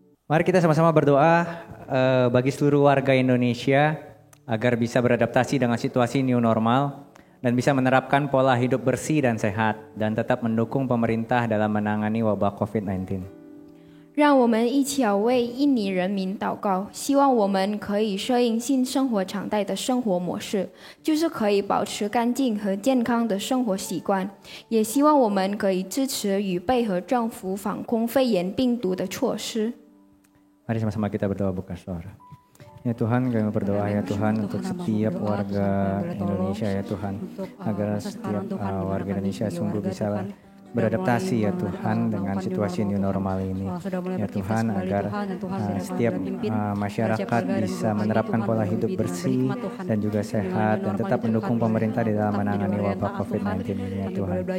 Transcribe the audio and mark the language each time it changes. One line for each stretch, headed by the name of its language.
Indonesian: Mari kita sama-sama berdoa bagi seluruh warga Indonesia agar bisa beradaptasi dengan situasi new normal dan bisa menerapkan pola hidup bersih dan sehat dan tetap mendukung pemerintah dalam menangani wabah COVID-19.
Chinese: 让我们一起要为印尼人民祷告，希望我们可以适应新生活常态的生活模式，就是可以保持干净和健康的生活习惯。也希望我们可以支持与配合政府防控肺炎病毒的措施。
Indonesian: Mari sama-sama kita berdoa buka suara. Ya Tuhan, kami berdoa ya Tuhan untuk setiap warga Indonesia ya Tuhan, agar setiap warga Indonesia sungguh bisa beradaptasi ya Tuhan dengan situasi new normal ini. Ya Tuhan, agar setiap masyarakat bisa menerapkan pola hidup bersih dan juga sehat dan tetap mendukung pemerintah di dalam menangani wabah COVID-19 ini ya Tuhan.